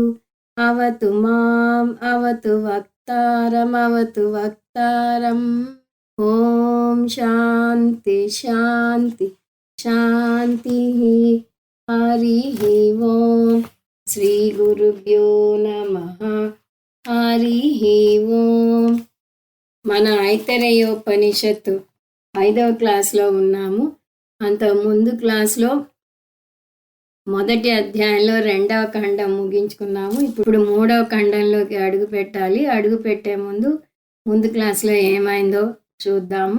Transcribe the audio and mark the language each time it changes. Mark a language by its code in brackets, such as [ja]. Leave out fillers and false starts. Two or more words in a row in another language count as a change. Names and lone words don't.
[sa] अवतु माम् अवतु वक्तारमवतु वक्तारम्। ॐ शान्ति शान्ति शान्तिः। हरिः ओं श्रीगुरुभ्यो नमः। हरिः ఓం. [te] మన ఐతరేయోపనిషత్తు 5వ క్లాస్లో ఉన్నాము. అంత ముందు క్లాస్లో మొదటి అధ్యాయంలో 2వ ఖండం ముగించుకున్నాము. ఇప్పుడు 3వ ఖండంలోకి అడుగు పెట్టాలి. అడుగు పెట్టే ముందు క్లాస్లో ఏమైందో చూద్దాము.